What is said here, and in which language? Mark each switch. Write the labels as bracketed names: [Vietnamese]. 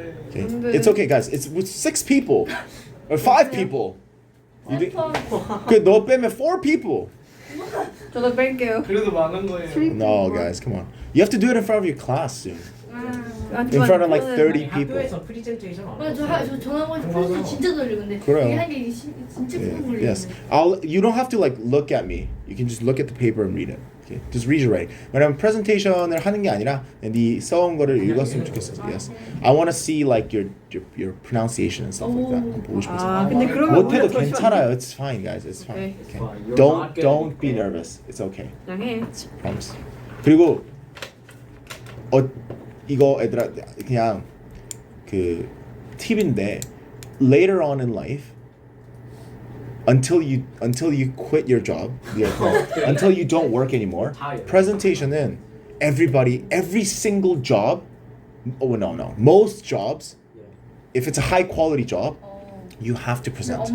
[English] Okay. It's okay, guys. It's with 6 people or 5 people. [Korean] 너 빼면 4 people. 저도 뺄게요. 그래도 많은 거예요. [English] No, guys, come on. You have to do it in front of your class soon. In front of like 30 people. [Korean] 학교에서 프리젠테이션 안 해. 저 전화번호 풀어서 진짜 떨려 근데. 그래요. 이게 하기 진짜 큰 걸리네. [English] Yes. You don't have to like look at me. You can just look at the paper and read it. Okay. Just read your writing. [Korean] 왜냐면 프레젠테이션을 하는 게 아니라 네 써온 거를 읽었으면 좋겠어. [English] Yes. I want to see like your pronunciation and stuff like that. [Korean] 한번 보고 싶어서. 아 근데 그러면 못해도 오히려 더 괜찮아요. [English] It's fine, guys. It's fine. Okay. Okay. Don't be nervous. It's okay. [Korean] 그냥 해. [English] Promise. [Korean] 그리고 이거 애들아 그냥 그 팁인데 [English] later on in life until you quit your job until you don't work anymore presentation은 every single job most jobs if it's a high quality job you have to present.